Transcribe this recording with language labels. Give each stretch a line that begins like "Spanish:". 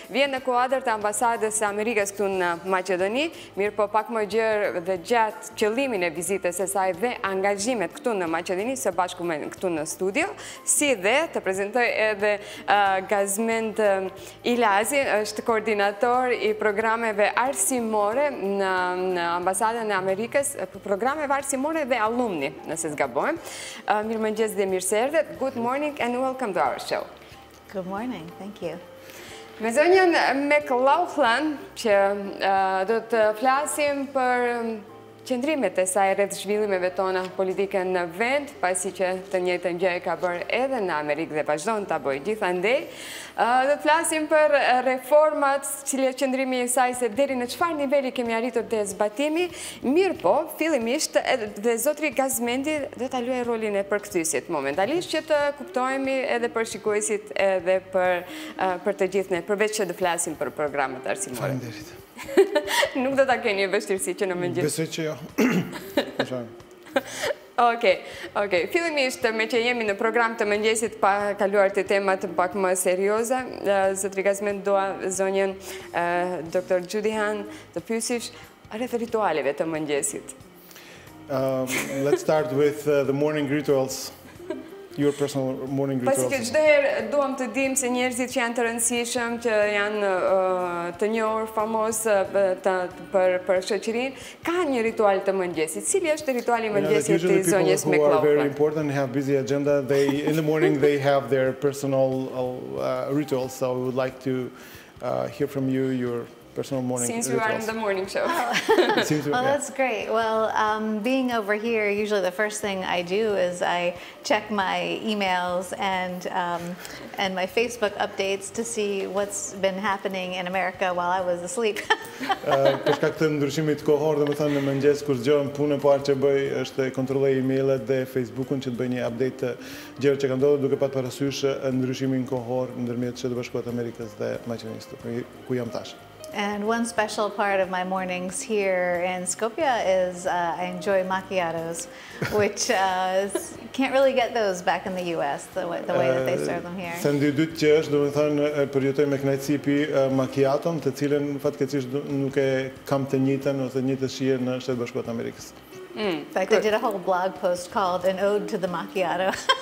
Albanian: Vjen në kuadër të ambasadës së Amerikës këtu në Maqedoni, mirë po pak më gjerë dhe gjatë qëllimin e vizitës së saj dhe angazhimet këtu në Maqedoni, së bashku me këtu në studio, si dhe të prezentoj edhe Gazmend Ilazi, është koordinator i programeve arsimore në ambasadën e Amerikës, programeve arsimore dhe alumni, nëse s'gabojmë. Mirëmëngjes dhe mirë se erdhët.
English: Good morning and welcome to our show. Good morning, thank you.
Albanian: Me zonjën McLauchlan, që do të flasim për qëndrimet e saj rreth zhvillimeve tona politike në vend, pasi që të njëjtën gjë e ka bërë edhe në Amerikë dhe vazhdon ta bëjë gjithandej. Do të flasim për reformat, cilë qëndrimi i saj se deri në çfarë niveli kemi arritur te zbatimi. Mirë po, fillimisht dhe zotri Gazmendi do ta luajë rolin e përkthyesit momentalisht që të kuptojmë edhe për shikuesit edhe për të gjithë ne, përveç që të flasim për programet arsimore. Faleminderit. Nuk do ta keni vështirësi që në mëngjes. Besoj që jo. Okej. Fillimisht me që jemi në program të mëngjesit pa kaluar të temat pak më serioze, zotri Gazmend doa zonjën Dr. Judithanne të pyesish rreth ritualeve të mëngjesit.
English: Let's start with the morning rituals. Your personal morning rituals.
Albanian: Pasi që çdo herë duam të dimë se njerëzit që janë të rëndësishëm, që janë të njohur, famos për shoqërinë, kanë një ritual të mëngjesit. Cili është rituali i mëngjesit i zonjës McLauchlan?
English: People who are very important and have busy agenda, in the morning they have their personal rituals. So we would like to hear from you your personal morning Since rituals. you are in the morning show. Well, that's great. Well, being over here, usually the first thing I do is I check my emails and my Facebook updates to see what's been happening in America while I was asleep.
Albanian: Për shkak të ndryshimit kohor, domethënë në mëngjes kur zgjohem punë, parë që bëj është kontrolloj email-et dhe Facebook-un që të bëj një update të gjërave që kanë ndodhur, duke patur parasysh ndryshimin kohor ndërmjet Shtetit Bashkuar të Amerikës dhe Maqedonisë, ku jam tash.
English: And one special part of my mornings here in Skopje is I enjoy macchiatos, which can't really get those back in the US the way that they serve them here.
Albanian: Sendi i dytë që është, domethënë, përjetoj me kënaqësi pi macchiaton, të cilën fatkeqësisht nuk e kam të njëjtën ose të njëjtën shije në Shtetet Bashkuar të Amerikës.
English: In fact, I did a whole blog post called An Ode to the Macchiato.